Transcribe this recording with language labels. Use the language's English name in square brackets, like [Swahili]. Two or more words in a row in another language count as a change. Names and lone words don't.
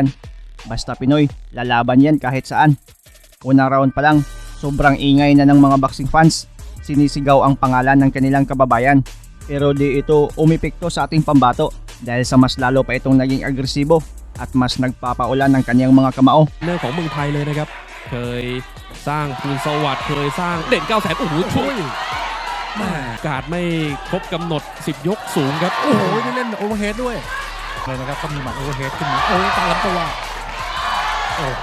[Filipino] Basta Pinoy, lalaban yan kahit saan. Unang round pa lang, sobrang ingay na ng mga [English] boxing fans. [Filipino] Sinisigaw ang pangalan ng kanilang kababayan. Pero di ito umipekto sa ating pambato dahil sa mas lalo pa itong naging agresibo at mas nagpapaulan ng kaniyang mga kamao. [Thai] เรื่องของเมืองไทยเลยนะครับเคยสร้างภูลสวัสดิ์เคยสร้างเด่น900,000โอ้โหช่วยการไม่ครบกำหนด10ยกสูงครับ โอ้โหนี่เล่นโอเวอร์เฮดด้วยเลยนะครับก็มีหมัดโอเวอร์เฮดขึ้นมาโอ้ตามลำตัวโอ้โห